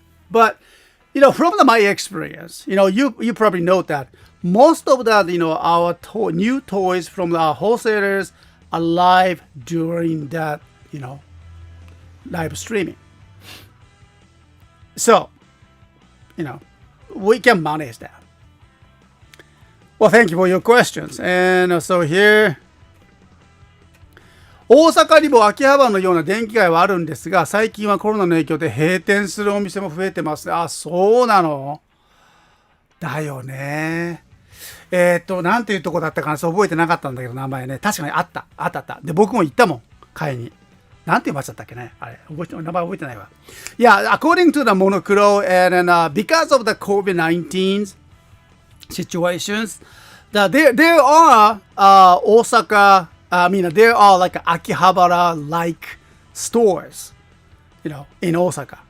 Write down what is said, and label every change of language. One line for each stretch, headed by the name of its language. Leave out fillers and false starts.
English: But from my experience, you probably know that most of the our new toys from our wholesalers arrive during that live streaming. So we can manage that. Well, thank you for your questions. And so here,
Japanese: 大阪にも秋葉原のような電気街はあるんですが、最近はコロナの影響で閉店するお店も増えてます。あ、そうなの？だよね。なんていうとこだったかな、そう覚えてなかったんだけど、名前ね。確かにあった。で、僕も行ったもん、買いに。なんていう街だったっけね、あれ。名前覚えてないわ。
English: Yeah, according to the Monocro, and because of the COVID-19 situations, there are Osaka, there are like Akihabara-like stores, in Osaka.